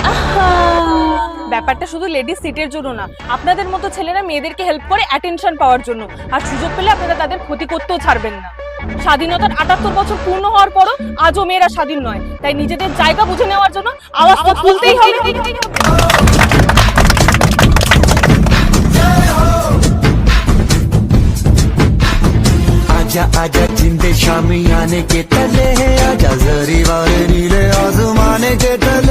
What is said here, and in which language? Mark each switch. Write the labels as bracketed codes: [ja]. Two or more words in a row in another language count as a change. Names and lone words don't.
[bn] ব্যাপারটা শুধু [en] ladies seat [bn] জন্য না, আপনাদের মতো ছেলেরা মেয়েদেরকে হেল্প করে অ্যাটেনশন পাওয়ার জন্য। আর সুযোগ পেলে আপনারা তাদের ক্ষতি করতেও ছাড়বেন না। স্বাধীনতার ৭৮ বছর পূর্ণ হওয়ার পরও আজও মেয়েরা স্বাধীন নয়, তাই নিজেদের জায়গা বুঝে নেওয়ার জন্য আওয়াজ তো তুলতেই হবে। [hi] आजा आजा जिंदे शामी आने के तले है आजा जरी वाले नीले आसमाने के